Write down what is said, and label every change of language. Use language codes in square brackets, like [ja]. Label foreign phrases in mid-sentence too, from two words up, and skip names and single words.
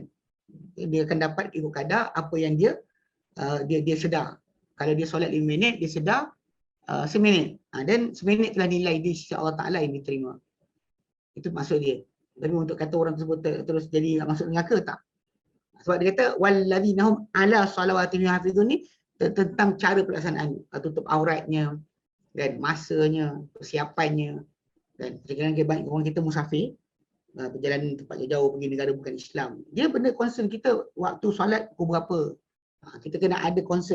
[ms] Dia akan dapat ikut kadar apa yang dia sedar. Kalau dia solat 5 minit, dia sedar seminit. Dan seminit telah nilai di sisi Allah Ta'ala yang diterima. Itu maksud dia. Tapi untuk kata orang tersebut terus jadi masuk neraka, tak. Sebab dia kata [ar] والذين هم على صلواتهم حافظون [ms] ni tentang cara pelaksanaan, tutup auratnya dan masanya, persiapannya. Dan kadang-kadang banyak orang kita musafir, perjalanan tempat jauh pergi negara bukan Islam. Dia benda concern kita waktu solat pukul berapa. Kita kena ada concern.